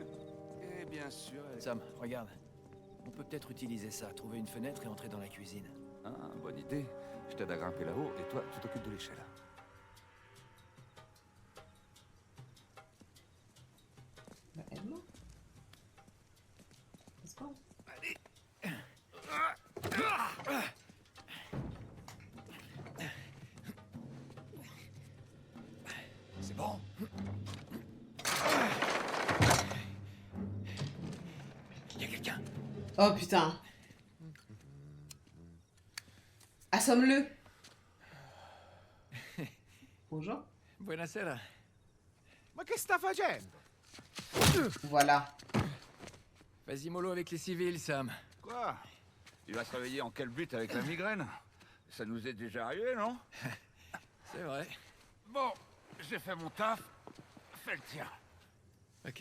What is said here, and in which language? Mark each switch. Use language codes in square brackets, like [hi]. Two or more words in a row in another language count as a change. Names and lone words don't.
[fr] Et bien sûr. Sam, regarde. On peut peut-être utiliser ça, trouver une fenêtre et entrer dans la cuisine. Ah, bonne idée. Je t'aide à grimper là-haut et toi, tu t'occupes de l'échelle. Bah, aide-moi. [en] Let's go. [fr] C'est bon. Il y a quelqu'un. Oh putain. Assomme-le. Bonjour. [it] Buonasera. Ma che sta facendo? [fr] Voilà. Vas-y mollo avec les civils, Sam. Quoi? Il va se réveiller en quel but avec la migraine? Ça nous est déjà arrivé, non? C'est vrai. Bon, j'ai fait mon taf. Fais le tien. Ok.